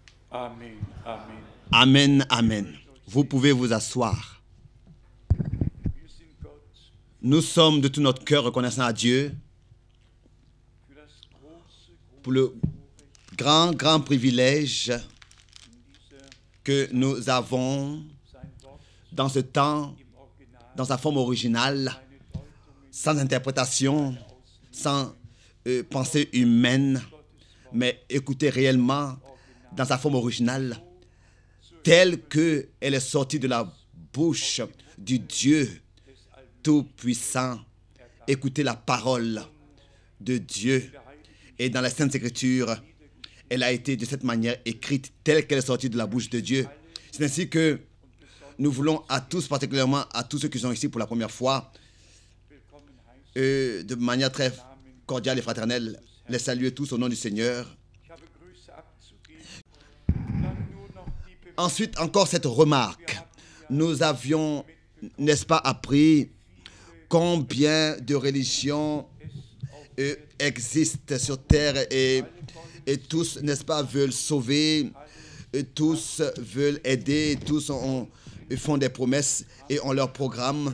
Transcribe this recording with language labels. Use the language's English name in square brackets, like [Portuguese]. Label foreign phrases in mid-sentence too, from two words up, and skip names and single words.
[French] Amen, Amen. Amen, Amen. Vous pouvez vous asseoir. [German] Wir sind Gott [French] Nous sommes de tout notre cœur reconnaissants à Dieu [German] für das große, [French] pour le grand privilège [German] dieser [French] que nous avons [German] sein Wort [French] dans ce temps, [German] im Original, [French] dans sa forme originale, [German] eine Deutung mit [French] sans interprétation, sans pensée humaine, mais écoutez réellement dans sa forme originale, telle qu'elle est sortie de la bouche du Dieu Tout-Puissant. Écoutez la parole de Dieu. Et dans la Sainte Écriture, elle a été de cette manière écrite, telle qu'elle est sortie de la bouche de Dieu. C'est ainsi que nous voulons à tous, particulièrement à tous ceux qui sont ici pour la première fois, de manière très cordiale et fraternelle, les saluer tous au nom du Seigneur. [German] Ich habe Grüße abzugeben. Dann nur noch die Be [French] Ensuite, encore cette remarque. Nous avions, n'est-ce pas, appris combien de religions existent sur terre et tous, n'est-ce pas, veulent sauver, et tous veulent aider, et tous font des promesses et ont leur programme.